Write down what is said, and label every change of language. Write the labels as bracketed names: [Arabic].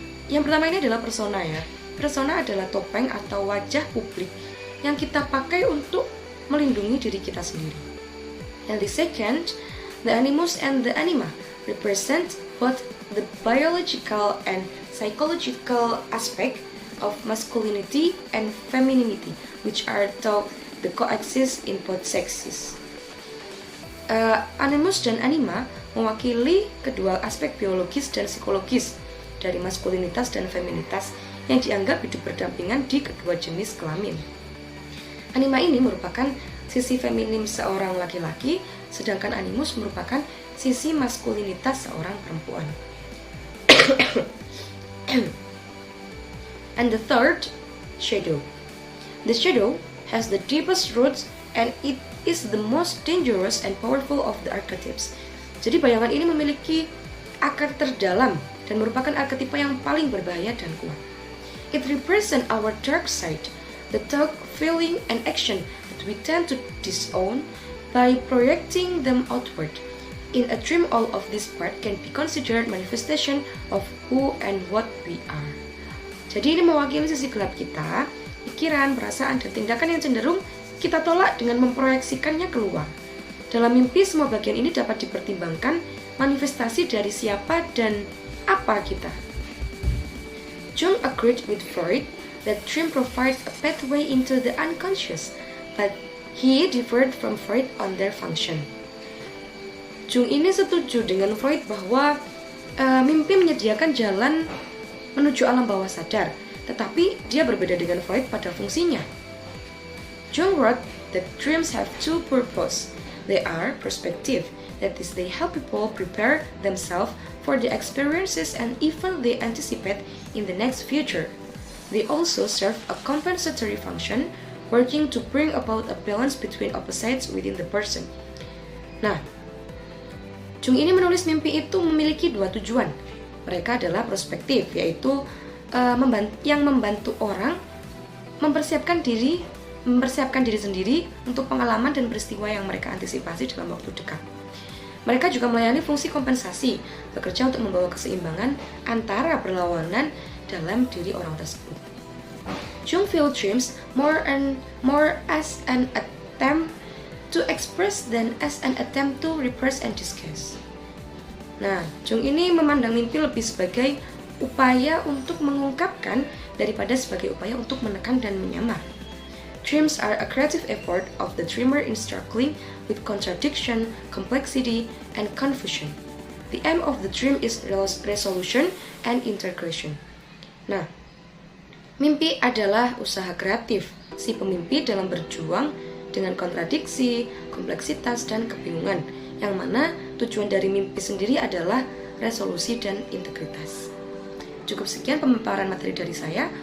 [Indonesian] Yang pertama ini adalah persona ya. Persona adalah topeng atau wajah publik yang kita pakai untuk melindungi diri kita sendiri. [English] And the second, the animus and the anima represent both the biological and psychological aspect of masculinity and femininity, which are thought to coexist in both sexes. [Indonesian] Animus dan anima mewakili kedua aspek biologis dan psikologis dari maskulinitas dan feminitas yang dianggap hidup berdampingan di kedua jenis kelamin. Anima ini merupakan sisi feminim seorang laki-laki, sedangkan animus merupakan sisi maskulinitas seorang perempuan. [English] And the third, shadow. The shadow has the deepest roots and it is the most dangerous and powerful of the archetypes. [Indonesian] Jadi bayangan ini memiliki akar terdalam dan merupakan arketipe yang paling berbahaya dan kuat. [English] It represents our dark side, the thought, feeling, and action that we tend to disown by projecting them outward. In a dream, all of this part can be considered manifestation of who and what we are. [Indonesian] Jadi ini mewakili sisi gelap kita, pikiran, perasaan, dan tindakan yang cenderung kita tolak dengan memproyeksikannya keluar. Dalam mimpi, semua bagian ini dapat dipertimbangkan manifestasi dari siapa dan apa kita. [English] Jung agreed with Freud that dream provides a pathway into the unconscious, but he differed from Freud on their function. [Indonesian] Jung ini setuju dengan Freud bahwa mimpi menyediakan jalan menuju alam bawah sadar, tetapi dia berbeda dengan Freud pada fungsinya. [English] Jung wrote that dreams have two purposes. They are perspective, that is, they help people prepare themselves for the experiences and even they anticipate in the next future. They also serve a compensatory function, working to bring about a balance between opposites within the person. [Indonesian] Nah, Jung ini menulis mimpi itu memiliki dua tujuan. Mereka adalah prospektif, yaitu yang membantu orang mempersiapkan diri sendiri untuk pengalaman dan peristiwa yang mereka antisipasi dalam waktu dekat. Mereka juga melayani fungsi kompensasi, bekerja untuk membawa keseimbangan antara berlawanan dalam diri orang tersebut. [English] Jung viewed dreams more as an attempt to express than as an attempt to repress and disguise. [Indonesian] Nah, Jung ini memandang mimpi lebih sebagai upaya untuk mengungkapkan daripada sebagai upaya untuk menekan dan menyamar. [English] Dreams are a creative effort of the dreamer in struggling with contradiction, complexity, and confusion. The aim of the dream is resolution and integration. [Indonesian] Nah, mimpi adalah usaha kreatif si pemimpi dalam berjuang dengan kontradiksi, kompleksitas, dan kebingungan, yang mana tujuan dari mimpi sendiri adalah resolusi dan integritas. Cukup sekian pemaparan materi dari saya.